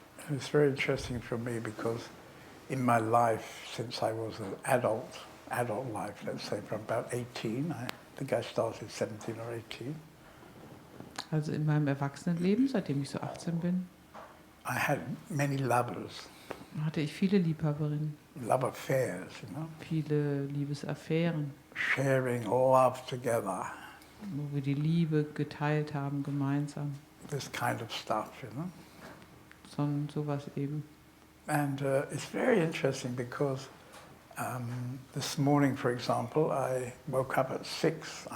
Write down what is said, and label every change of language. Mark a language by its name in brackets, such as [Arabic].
[English] It's very interesting for me because in my life, since I was an adult life, let's say from about 18, I think I started 17 or 18, [German] Also in meinem Erwachsenenleben, seitdem ich so 18 bin, [English] I had many lovers, [German] hatte ich viele Liebhaberinnen, [English] love affairs, [German] viele Liebesaffären, [English] sharing love together, [German] wo wir die Liebe geteilt haben, gemeinsam. [English] this kind of stuff, [German] Sowas eben. [English] And it's very interesting because this morning, for example, I woke up at 6.